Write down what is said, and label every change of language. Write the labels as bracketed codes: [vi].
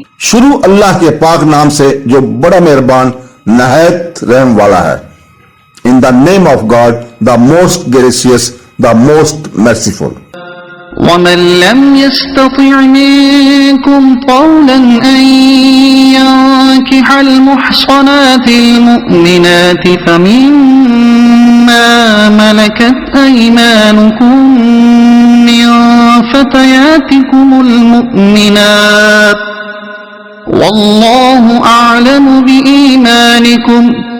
[hi] शुरू अल्लाह के पाक नाम से जो बड़ा मेहरबान नहायत रहम वाला है। [en] In the name of God, the most gracious, the most merciful. [ar] ومن لم يستطع منكم طولا أن ينكح المحصنات المؤمنات فمما ملكت أيمانكم من فتياتكم المؤمنات والله أعلم بإيمانكم